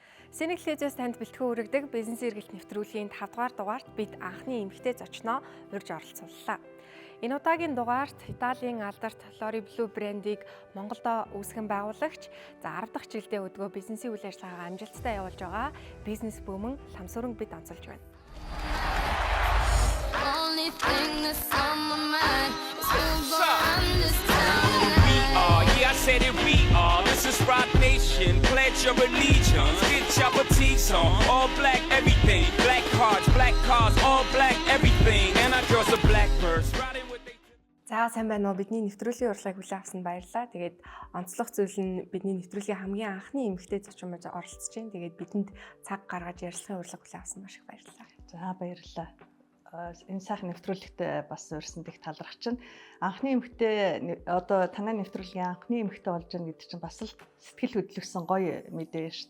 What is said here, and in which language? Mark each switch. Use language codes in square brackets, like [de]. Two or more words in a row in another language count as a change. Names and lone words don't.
[mn] Синеглизээс танд бэлтгэн хүргэдэг бизнес эргэлт нэвтрүүлгийн 5 дугаар дугаарт бид анхны эмэгтэй зочноо урьж оролцууллаа. Энэ удаагийн дугаарт Италийн алдарт Lori Blue брендийг Монголдо үүсгэн байгуулагч, 10 дахь жилдээ өдгөө бизнесийн үйл ажиллагаагаа амжилттай явуулж байгаа бизнес бүүмэн Ламсүрэн бид онцолж байна. [en] I said it, we are. This is Rock Nation. Pledge your allegiance. Get your boutiques on. All black everything. Black cars, all black everything. And our girls are blackbirds. Riding with they. [mn] За сайн байна уу? Бидний нэвтрүүлгийн урилгыг хүлээн авсанд баярлалаа. Тэгээд онцлог зүйл нь бидний нэвтрүүлгийн хамгийн анхны эмэгтэй зочин мэж оролцож байна. Тэгээд бидэнд цаг гаргаж ярилцлагын урилга хүлээн авсан маш их баярлалаа. За баярлалаа. Энэ сайхан нэвтрүүлэгт бас урьсан дэх талархаж чинь анхны эмэгтэй одоо танай нэвтрүүлгийн анхны эмэгтэй болж байгаа гэдэг чинь бас л сэтгэл хөдлөсөн гоё мэдээ шүү дээ.